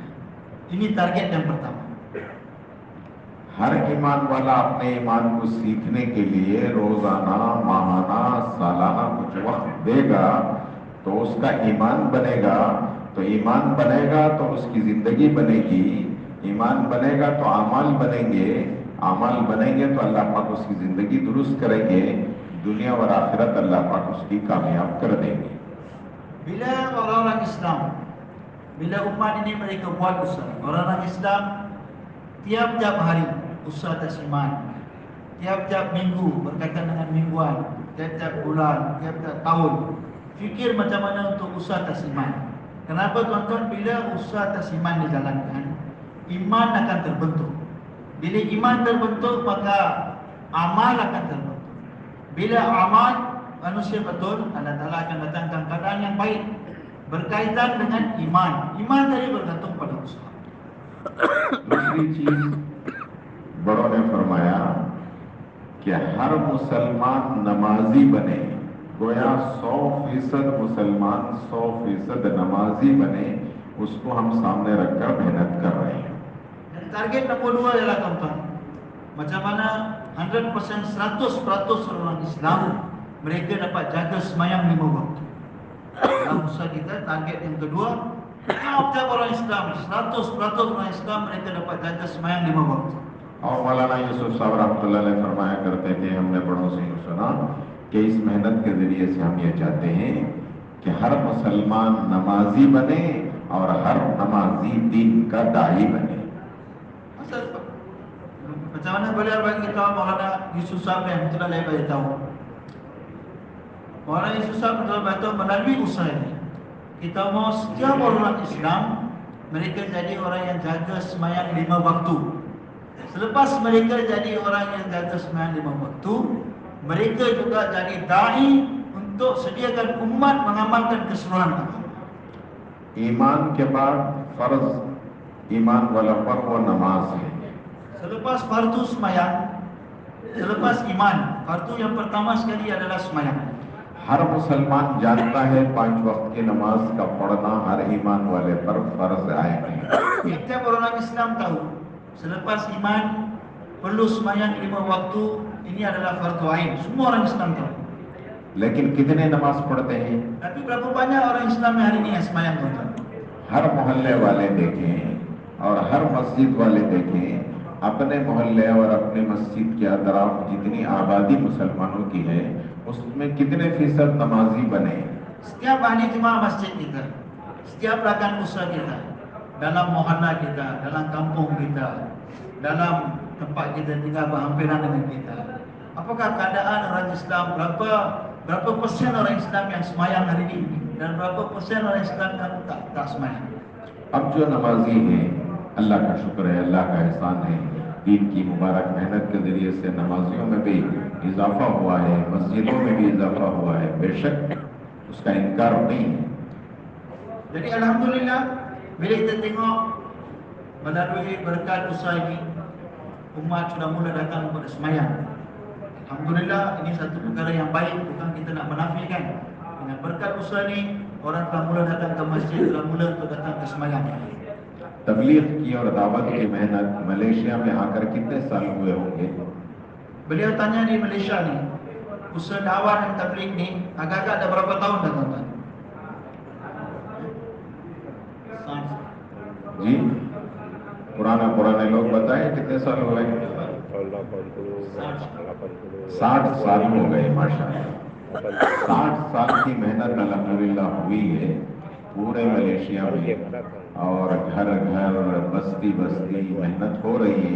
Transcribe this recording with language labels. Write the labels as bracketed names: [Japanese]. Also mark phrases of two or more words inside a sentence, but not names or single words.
[Malay] Ini target yang pertama. [Hindi] हर ईमान वाला अपने ईमान को सीखने के लिए रोजाना, माहाना, सालाना कुछ वक्त देगा तो उसका ईमान बनेगा। तो ईमान बनेगा तो उसकी जिंदगी बनेगी, ईमान बनेगा तो अमाल बनेंगे, अमाल बनेंगे तो अल्लाह पाक उसकी जिंदगी दुरुस्त करेंगे, दुनिया और आखिरत अल्लाह पाक उसकी कामयाब कर देंगे। [Malay] Bila orang-orang Islam, bila umat ini mereka buat usaha, orang-orang Islam tiap-tiap hari usaha atas iman, tiap-tiap minggu berkaitan dengan mingguan, tiap-tiap bulan, tiap-tiap tahun, fikir macam mana untuk usaha atas iman. Kenapa tuan-tuan? Bila usaha atas iman dijalankan, iman akan terbentuk. Bila iman terbentuk, maka amal akan terbentuk. Bila amal manusia betul, Allah Ta'ala akan datangkan keadaan yang baik berkaitan dengan iman. Iman tadi bergantung pada usaha. [Hindi] दूसरी चीज बड़ों ने फरमाया कि हर मुसलमान नमाजी बने, गोया 100% मुसलमान 100% नमाजी बने, उसको हम सामने रखकर मेहनत कर रहे हैं। [Malay] Dan target nombor 2 adalah tuan-tuan, macam mana 100% 100% orang Islam mereka dapat jaga semayang 5 waktu. Dalam usaha kita, target yang kedua, tiap-tiap orang Islam, 100% orang Islam mereka dapat jaga semayang 5 waktu. [Hindi] और मौलाना यूसुफ साहब [Arabic] رحمة الله عليه [Hindi] फरमाया करते थे, हमने बड़ों से यूं सुना कि इस मेहनत के जरिए से हम ये चाहते हैं कि हर मुसलमान नमाजी बने और हर नमाजी दीन का दाई बने। [Malay] Macam mana beliau bagi tahu Maulana Yusuf Sahab yang telah saya bagi tahu. Maulana Yusuf Sahab telah bagi tahu melalui usaha ini, kita mau setiap orang Islam mereka jadi orang yang jaga semayang 5 waktu. Selepas mereka jadi orang yang jaga semayang 5 waktu, mereka juga jadi da'i untuk sediakan umat mengamalkan keseluruhan agama. [Hindi] ईमान के बाद फर्ज ईमान वाला पर वो नमाज है। [Malay] Selepas fardu semayang, selepas iman, fardu yang pertama sekali adalah semayang. [Hindi] हर मुसलमान जानता है 5 वक्त की नमाज का पढ़ना हर ईमान वाले पर फर्ज आएगा। [Malay] Setiap orang Islam tahu, selepas iman perlu semayang 5 waktu, ini adalah fardu ain. Semua orang Islam tahu. [Hindi] लेकिन कितने नमाज पढ़ते हैं? [Malay] Tapi berapa banyak orang Islam yang hari ini yang semayang tuan-tuan? [Hindi] हर मोहल्ले वाले देखें और हर मस्जिद वाले देखें, अपने मोहल्ले और अपने मस्जिद के अतराफ जितनी आबादी मुसलमानों की है उसमें कितने फीसद नमाजी बने? [Malay] Setiap ahli jemaah masjid kita, setiap rakan usaha kita, dalam mohalla kita, dalam kampung kita, dalam tempat kita tinggal berhampiran dengan kita, apakah keadaan orang Islam, berapa persen orang Islam yang semayang hari ini dan berapa persen orang Islam yang tak semayang? [Hindi] अब जो नमाजी हैं, अल्लाह का शुक्र है, अल्लाह का एहसान है, दीन की मुबारक मेहनत के जरिए से नमाजियों में भी इजाफा हुआ है, मस्जिदों में भी इजाफा हुआ है, बेशक उसका इनकार नहीं है। [Malay] Jadi alhamdulillah, bila kita tengok melalui berkat usaha ini, umat sudah mula datang kepada semayang. Alhamdulillah, ini satu perkara yang baik, bukan kita nak menafikan. Dengan berkat usaha ini, orang telah mula datang ke masjid, telah mula untuk datang ke semayang. [Hindi] तबलीग की और दावत की मेहनत मलेशिया में आकर कितने साल हुए होंगे? [Malay] Beliau tanya di Malaysia ni, usaha dakwah dan tabligh ni agak-agak dah berapa tahun dah tuan-tuan? [Hindi] जी पुराने लोग बताएं कितने साल हो गए? 60 साल हो गए माशाअल्लाह। 60 साल की मेहनत अल्हम्दुलिल्लाह हुई है पूरे मलेशिया में, और घर घर बस्ती बस्ती मेहनत हो रही है।